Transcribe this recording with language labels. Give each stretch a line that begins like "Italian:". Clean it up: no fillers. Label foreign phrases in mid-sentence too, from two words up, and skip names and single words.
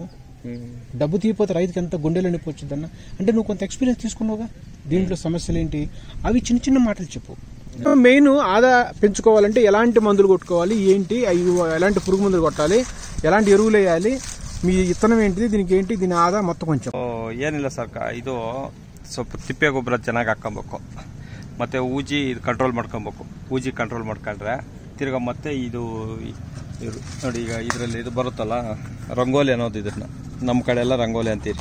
Telugu: డబ్బు తీయపోతే రైతుకి ఎంత గుండెలు నింపొచ్చుద్ది అన్న. అంటే నువ్వు కొంత ఎక్స్పీరియన్స్ తీసుకున్నావుగా, దీంట్లో సమస్యలు ఏంటి అవి చిన్న చిన్న మాటలు చెప్పు. మెయిన్ ఆదా పెంచుకోవాలంటే ఎలాంటి మందులు కొట్టుకోవాలి, ఏంటి ఎలాంటి పురుగు మందులు కొట్టాలి, ఎలాంటి ఎరువులు వేయాలి, మీ విత్తనం ఏంటిది, దీనికి ఏంటి, దీని ఆదా
Kannada: ಮೊತ್ತ ಕೊಂಚ ಏನಿಲ್ಲ ಸರ್. ಇದು ಸ್ವಲ್ಪ ತಿಪ್ಪೆ ಗೊಬ್ಬರ ಚೆನ್ನಾಗಿ ಹಾಕೊಬೇಕು, ಮತ್ತೆ ಊಜಿ ಕಂಟ್ರೋಲ್ ಮಾಡ್ಕೊಬೇಕು. ಊಜಿ ಕಂಟ್ರೋಲ್ ಮಾಡ್ಕೊಂಡ್ರೆ ತಿರ್ಗಾ ಮತ್ತೆ ಇದು ಇವರು ನೋಡಿ, ಈಗ ಇದರಲ್ಲಿ ಇದು ಬರುತ್ತಲ್ಲ ರಂಗೋಲಿ ಅನ್ನೋದು, ಇದನ್ನ ನಮ್ಮ ಕಡೆ ಎಲ್ಲ ರಂಗೋಲಿ ಅಂತೀರಿ.